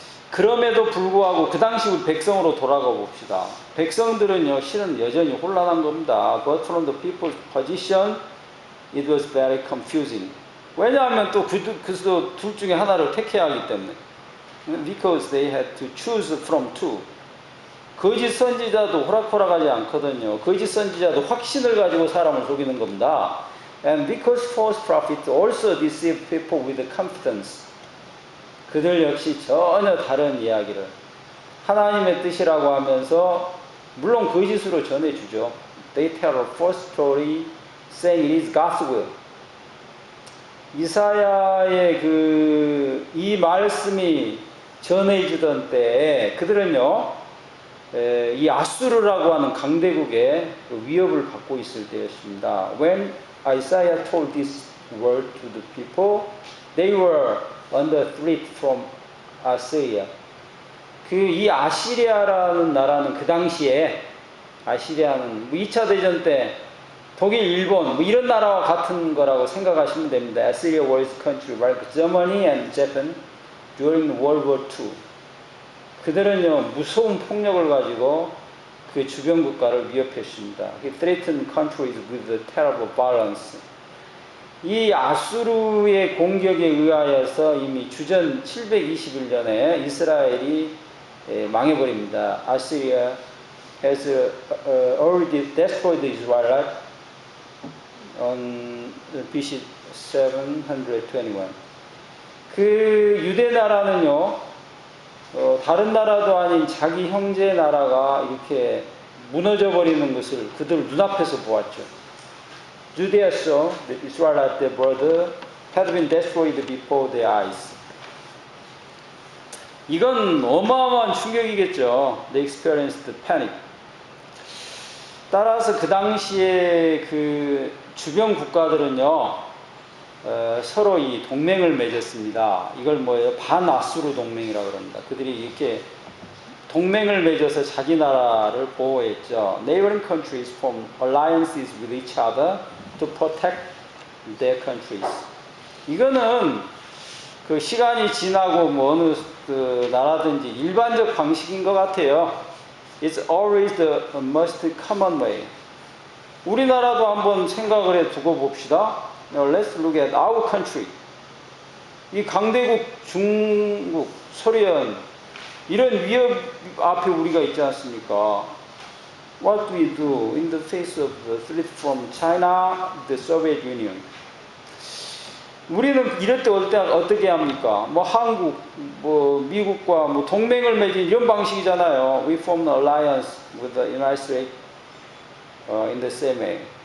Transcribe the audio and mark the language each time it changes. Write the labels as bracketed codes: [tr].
[ko] 그럼에도 불구하고 그 당시 우리 백성으로 돌아가 봅시다. 백성들은요, 실은 여전히 혼란한 겁니다. [en] But from the people's position, it was very confusing. [ko] 왜냐하면 또 그도 둘 중에 하나를 택해야 하기 때문에. [en] Because they had to choose from two. [ko] 거짓 선지자도 호락호락하지 않거든요. 거짓 선지자도 확신을 가지고 사람을 속이는 겁니다. [en] And because false prophets also deceive people with confidence. [ko] 그들 역시 전혀 다른 이야기를 하나님의 뜻이라고 하면서 물론 거짓으로 전해주죠. [en] They tell a false story saying it is God's will. [ko] 이사야의 이 말씀이 전해지던 때에 그들은요, 이 아수르라고 하는 강대국의 위협을 받고 있을 때였습니다. [en] When Isaiah told this word to the people, they were under threat from Assyria. [ko] 이 아시리아라는 나라는 그 당시에 아시리아는 2차 대전 때 독일, 일본 이런 나라와 같은 거라고 생각하시면 됩니다. [en] Assyria was a country like Germany and Japan during World War II. [ko] 그들은요, 무서운 폭력을 가지고 그 주변 국가를 위협했습니다. [en] He threatened countries with a terrible violence. [ko] 이 아수르의 공격에 의하여서 이미 주전 721년에 이스라엘이 망해버립니다. [en] Assyria has already destroyed Israel on BC 721. [ko] 그 유대 나라는요, 다른 나라도 아닌 자기 형제 나라가 이렇게 무너져 버리는 것을 그들 눈앞에서 보았죠. [en] Judea saw that Israel, their brother, had been destroyed before their eyes. [ko] 이건 어마어마한 충격이겠죠. [en] They experienced panic. [ko] 따라서 그 당시에 그 주변 국가들은요, 서로 이 동맹을 맺었습니다. 이걸 뭐예요? 반아수르 동맹이라고 합니다. 그들이 이렇게 동맹을 맺어서 자기 나라를 보호했죠. [en] Neighboring countries form alliances with each other to protect their countries. [ko] 이거는 그 시간이 지나고 뭐 어느 그 나라든지 일반적 방식인 것 같아요. [en] It's always the most common way. [ko] 우리나라도 한번 생각을 해 두고 봅시다. [en] Let's look at our country. [ko] 이 강대국 중국, 소련 이런 위협 앞에 우리가 있지 않습니까? [en] What do we do in the face of the threat from China, the Soviet Union? [ko] 우리는 이럴 때 어떻게 합니까? 뭐 한국, 뭐 미국과 뭐 동맹을 맺은 이런 방식이잖아요. [en] We form an alliance with the United States in the same way.